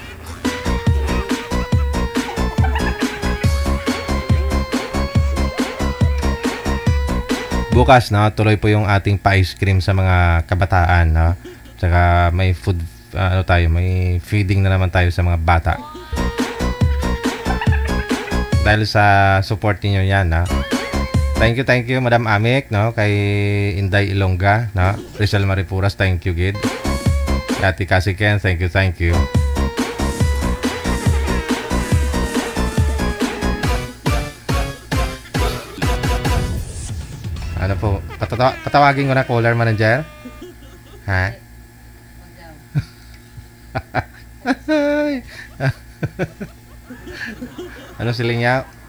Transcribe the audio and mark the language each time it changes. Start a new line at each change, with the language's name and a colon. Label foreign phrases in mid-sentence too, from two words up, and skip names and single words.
Filipino: Bukas, no, tuloy po yung ating pa-
English: ice cream
Filipino: sa mga kabataan, no? Tsaka may food, may feeding na naman tayo sa mga bata. Dahil sa support niyo yan, no?
English: Thank you, Madam Amik,
Filipino: no? Kay Inday Ilongga, no?
English: Rizal Maripuras, thank you, Gid. Ati Kasiken, thank you.
Filipino: Ano po? Patawagin ko na
English: caller manager?
Filipino: Ha? Ano sila niya?